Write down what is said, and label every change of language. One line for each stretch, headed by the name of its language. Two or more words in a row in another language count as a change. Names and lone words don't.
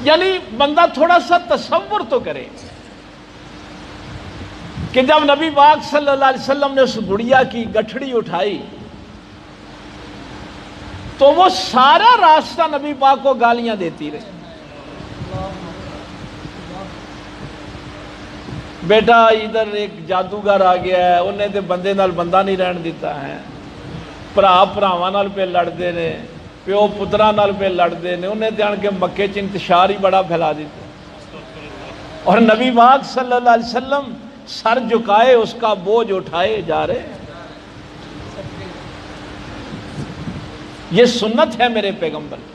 Urdu: یعنی بندہ تھوڑا سا تصور تو کرے کہ جب نبی پاک
Arabic: صلی اللہ علیہ وسلم
Urdu: نے اس گڑیا کی گٹھڑی اٹھائی تو وہ سارا راستہ نبی پاک کو گالیاں دیتی رہی. بیٹا ادھر ایک جادوگر آ گیا ہے,
Punjabi: انہیں تے بندے نال بندہ نہیں رہن دیتا ہے, بھرا بھراواں نال پہ لڑتے نے, پیو پتراں نال پہ لڑتے نے, انہیں تے آن کے مکے چ انتشار ہی بڑا پھیلا دیتا.
Urdu: اور نبی پاک
Arabic: صلی اللہ علیہ وسلم
Urdu: سر جھکائے اس کا بوجھ اٹھائے جا رہے. یہ سنت ہے میرے پیغمبر.